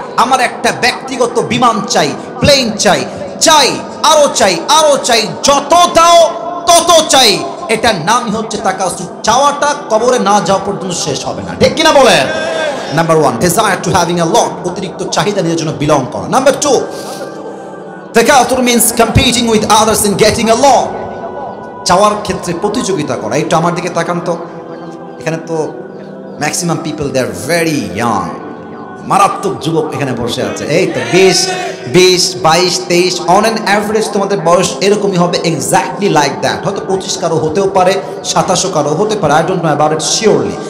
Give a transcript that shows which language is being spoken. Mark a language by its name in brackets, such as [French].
[Bangla] আমার একটা ব্যক্তিগত বিমান চাই, প্লেন চাই, আরো চাই, যত দাও তত চাই। এটার নামই হচ্ছে তাকাসুর। চাওয়াটা কবরে না যাওয়া পর্যন্ত শেষ হবে না। ঠিক কিনা বলেন? Number 1, [English] desire to having a lot, [Bangla] অতিরিক্ত চাহিদা নিজের জন্য বিলং করা। [English] number 2, তাকাসুর means competing with others in getting a lot, [Bangla] চাওয়ার ক্ষেত্রে প্রতিযোগিতা করা। একটু আমার দিকে তাকান তো, এখানে তো [English] maximum people they are very young, [Bangla] মারাত্মক যুবক এখানে বসে আছে। এই তো 20, 22, 23 [English] on an average [Bangla] তোমাদের বয়স এরকমই হবে, [English] Exactly like that. [Bangla] হয়তো 25 কারো হতেও পারে, 27 কারো হতে পারে, [English] I don't know about it surely.